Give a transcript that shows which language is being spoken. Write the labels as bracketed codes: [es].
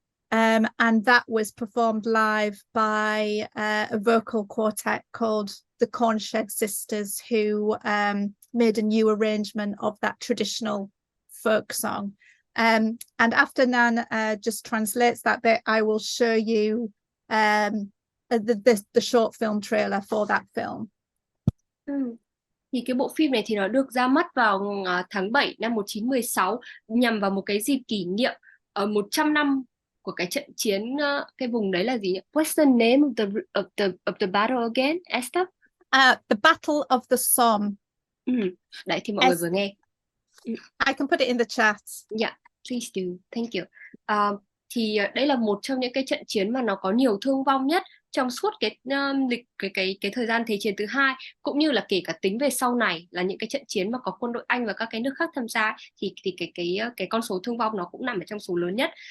[en] And that was performed live by a vocal quartet called the Cornshed Sisters, who made a new arrangement of that traditional folk song. And after Nan just translates that bit, I will show you the short film trailer for that film. [vi] Thì cái bộ phim này thì nó được ra mắt vào tháng 7 năm 1916, nhằm vào một cái dịp kỷ niệm 100 năm của cái trận chiến, cái vùng đấy là gì nhỉ? [en] What's the name of the battle again, Esther? The Battle of the Somme. [vi] Đấy thì mọi người vừa nghe. [en] I can put it in the chat. Yeah, please do. Thank you. [vi] Thì đây là một trong những cái trận chiến mà nó có nhiều thương vong nhất trong suốt cái thời gian Thế chiến thứ hai, cũng như là kể cả tính về sau này là những cái trận chiến mà có quân đội Anh và các cái nước khác tham gia, thì cái con số thương vong nó cũng nằm ở trong số lớn nhất.